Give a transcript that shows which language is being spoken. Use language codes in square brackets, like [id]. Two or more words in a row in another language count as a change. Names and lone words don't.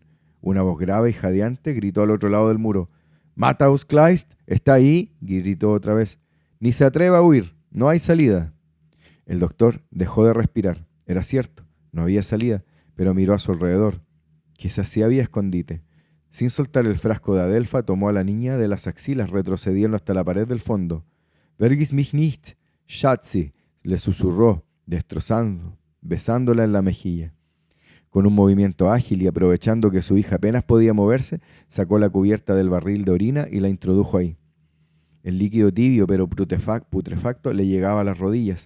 [es] Una voz grave y jadeante gritó al otro lado del muro. «Mataus Kleist, ¿está ahí?», gritó otra vez. «Ni se atreva a huir, no hay salida». El doctor dejó de respirar. Era cierto, no había salida, pero miró a su alrededor. Quizás sí había escondite. Sin soltar el frasco de Adelfa, tomó a la niña de las axilas, retrocediendo hasta la pared del fondo. [de] «Vergiss mich nicht, Schatzi», [es] le susurró, destrozando, besándola en la mejilla. Con un movimiento ágil y aprovechando que su hija apenas podía moverse, sacó la cubierta del barril de orina y la introdujo ahí. El líquido tibio pero putrefacto le llegaba a las rodillas.